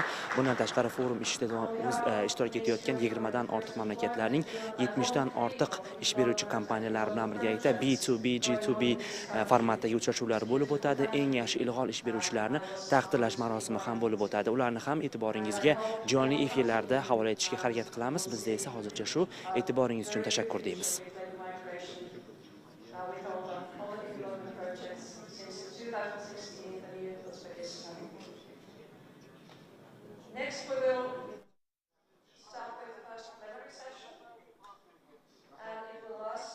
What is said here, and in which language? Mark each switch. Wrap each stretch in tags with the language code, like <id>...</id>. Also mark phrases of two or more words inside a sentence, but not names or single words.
<uz>Bundan tashqari forum ishida ishtirok etayotgan 20 dan ortiq mamlakatlarning 70 dan ortiq ish beruvchi kompaniyalar bilan birgalikda B2B, G2B formatdagi uchrashuvlar bo'lib o'tadi. Eng yaxshi ilg'or ish beruvchilarni taqdirlash marosimi ham bo'lib o'tadi. Ularni ham e'tiboringizga jonli efirlarda havola etishga harakat qilamiz. Bizda esa hozircha shu. E'tiboringiz uchun tashakkur deymiz.</uz> <en>Next we will start with the first plenary session, and it will last.</en>